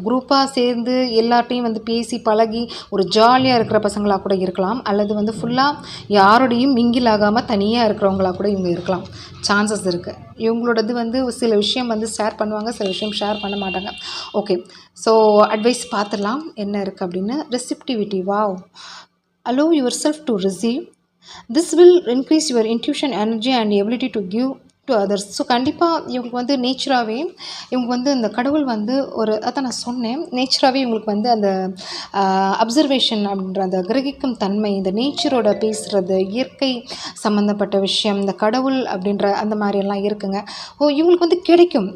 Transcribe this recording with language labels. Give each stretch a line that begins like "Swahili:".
Tamil: குரூப்பாக சேர்ந்து எல்லாட்டையும் வந்து பேசி பழகி ஒரு ஜாலியாக இருக்கிற பசங்களாக கூட இருக்கலாம். அல்லது வந்து ஃபுல்லாக யாரோடையும் மிங்கில் ஆகாமல் தனியாக இருக்கிறவங்களாக கூட இவங்க இருக்கலாம். சான்சஸ் இருக்குது. இவங்களோடது வந்து சில விஷயம் வந்து ஷேர் பண்ணுவாங்க, சில விஷயம் ஷேர் பண்ண மாட்டாங்க. ஓகே, ஸோ அட்வைஸ் பார்த்துடலாம் என்ன இருக்குது அப்படின்னு.
English: Receptivity. Wow, allow yourself to receive. This will increase your intuition, energy and ability to give to others.
Tamil: So கண்டிப்பாக இவங்களுக்கு வந்து நேச்சராகவே இவங்க வந்து அந்த கடவுள் வந்து அதான் நான் சொன்னேன், நேச்சராகவே இவங்களுக்கு வந்து அந்த அப்சர்வேஷன் அப்படின்ற அந்த கிரகிக்கும் தன்மை, இந்த நேச்சரோட பேசுகிறது, இயற்கை சம்மந்தப்பட்ட விஷயம், இந்த கடவுள் அப்படின்ற அந்த மாதிரியெல்லாம் இருக்குங்க. இவங்களுக்கு வந்து கிடைக்கும்.